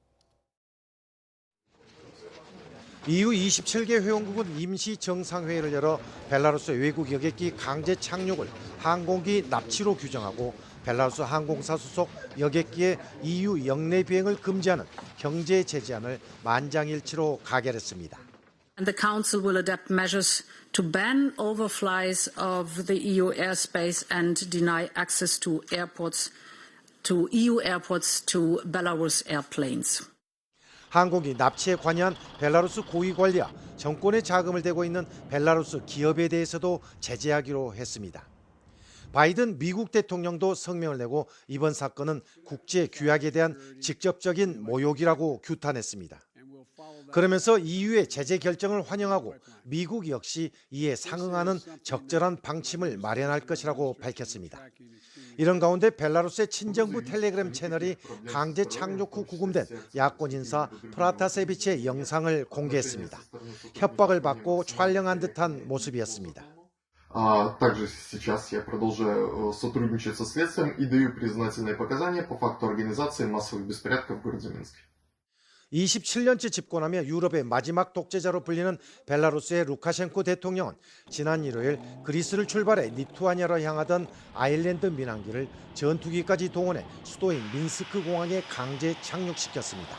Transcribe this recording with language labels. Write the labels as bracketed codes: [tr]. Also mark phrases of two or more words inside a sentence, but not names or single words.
[ko] EU 27개 회원국은 임시 정상회의를 열어 벨라루스 외국 여객기 강제 착륙을 항공기 납치로 규정하고 벨라루스 항공사 소속 여객기의 EU 영내 비행을 금지하는 경제 제재안을 만장일치로 가결했습니다. [en] And the Council will adopt measures to ban overflights of the EU airspace and deny access to EU airports to Belarus airplanes. [ko] 항공기 납치에 관여한 벨라루스 고위 관리와 정권에 자금을 대고 있는 벨라루스 기업에 대해서도 제재하기로 했습니다. 바이든 미국 대통령도 성명을 내고 이번 사건은 국제 규약에 대한 직접적인 모욕이라고 규탄했습니다. 그러면서 EU의 제재 결정을 환영하고 미국 역시 이에 상응하는 적절한 방침을 마련할 것이라고 밝혔습니다. 이런 가운데 벨라루스의 친정부 텔레그램 채널이 강제 착륙 후 구금된 야권 인사 프라타세비치의 영상을 공개했습니다. 협박을 받고 촬영한 듯한 모습이었습니다. [ru] Также сейчас я продолжаю сотрудничать со следствием и даю признательные показания по факту организации массовых беспорядков в городе Минске. [ko] 27년째 집권하며 유럽의 마지막 독재자로 불리는 벨라루스의 루카셴코 대통령은 지난 일요일 그리스를 출발해 리투아니아로 향하던 아일랜드 민항기를 전투기까지 동원해 수도인 민스크 공항에 강제 착륙시켰습니다.